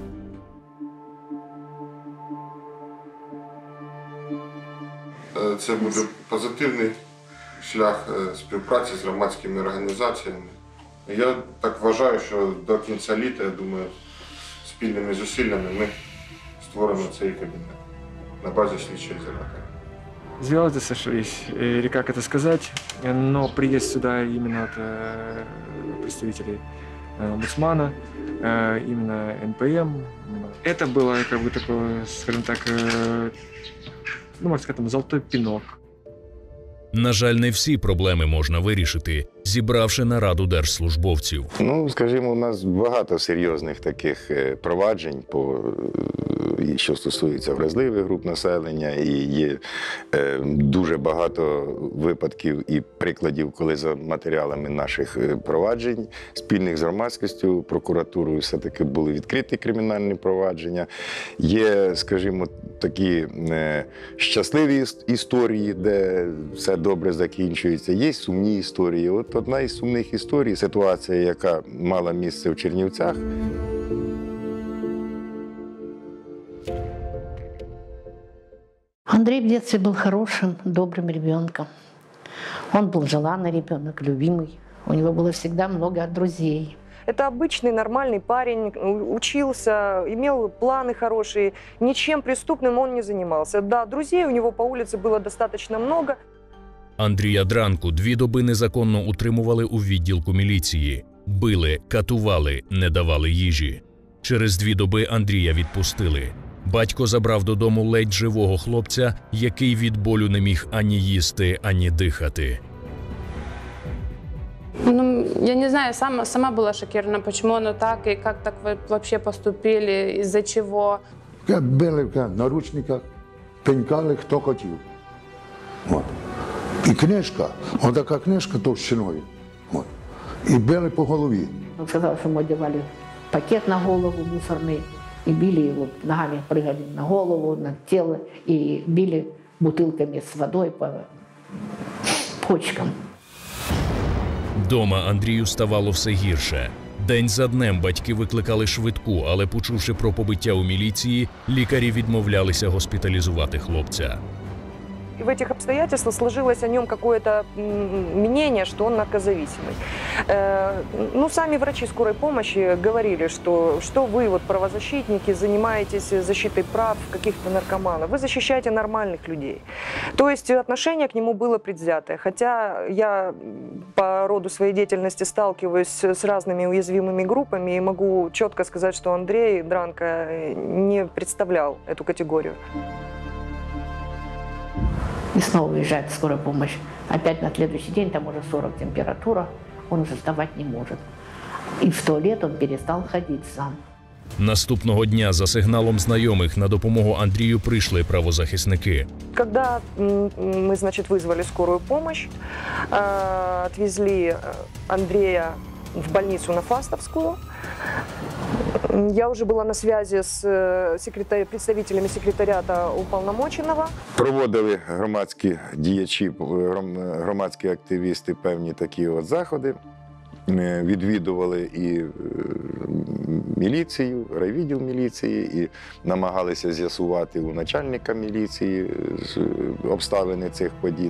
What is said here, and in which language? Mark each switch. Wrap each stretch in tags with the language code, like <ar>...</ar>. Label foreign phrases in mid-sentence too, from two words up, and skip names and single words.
<uk>Це буде позитивний шлях співпраці з громадськими організаціями. Я так вважаю, що до кінця літа, я думаю, спільними зусиллями ми створимо цей кабінет на базі слідчого ізолятора.</uk> <ru>Звезды сошлись, или как это сказать, но приезд сюда именно от представителей омбудсмана, именно НПМ, это было как бы такое, скажем так, ну, можно сказать, золотой пинок.</ru> <uk>На жаль, не всі проблеми можна вирішити, зібравши нараду держслужбовців. Ну, скажімо, у нас багато серйозних таких проваджень, що стосується вразливих груп населення, і є дуже багато випадків і прикладів, коли за матеріалами наших проваджень, спільних з громадськістю, прокуратурою, все-таки були відкриті кримінальні провадження. Є, скажімо, такі щасливі історії, де все добре закінчується. Є сумні історії. От одна із сумних історій – ситуація, яка мала місце в Чернівцях.</uk> <ru>Андрей в детстве был хорошим, добрым ребенком. Он был желанный ребенок, любимый. У него было всегда много друзей. Это обычный, нормальный парень, учился, имел планы хорошие, ничем преступным он не занимался. Да, друзей у него по улице было достаточно много.</ru> <uk>Андрія Дранку 2 доби незаконно утримували у відділку міліції. Били, катували, не давали їжі. Через 2 доби Андрія відпустили. Батько забрав додому ледь живого хлопця, який від болю не міг ані їсти, ані дихати.</uk> <ru>Ну, я не знаю, сама была шокирована, почему оно так, и как так вы вообще поступили, из-за чего. Били в наручниках,</ru> <uk>пенькали, хто хотів. От. І книжка, отака книжка товщиною. От. І били по голові.</uk> <ru>Он сказал, что мы одевали пакет на голову мусорный, и били его, ногами прыгали на голову, на тело, и били бутылками с водой по почкам.</ru> <uk>Дома Андрію ставало все гірше. День за днем батьки викликали швидку, але, почувши про побиття у міліції, лікарі відмовлялися госпіталізувати хлопця.</uk> <ru>И в этих обстоятельствах сложилось о нем какое-то мнение, что он наркозависимый. Ну, сами врачи скорой помощи говорили, что вы, вот, правозащитники, занимаетесь защитой прав каких-то наркоманов. Вы защищаете нормальных людей. То есть отношение к нему было предвзятое. Хотя я по роду своей деятельности сталкиваюсь с разными уязвимыми группами и могу четко сказать, что Андрей Дранко не представлял эту категорию. И снова уезжает скорая помощь. Опять на следующий день, там уже 40 температура, он уже вставать не может. И в туалет он перестал ходить сам.</ru> <uk>Наступного дня за сигналом знайомих на допомогу Андрію прийшли правозахисники.</uk> <ru>Когда мы, значит, вызвали скорую помощь, отвезли Андрея в больницу на Фастовскую, Я уже была на связи с представителями секретариата уполномоченного.</ru> <uk>Проводили громадські діячі, громадські активісти певні такі от заходи. Відвідували і міліцію, райвідділ міліції, і намагалися з'ясувати у начальника міліції обставини цих подій.</uk>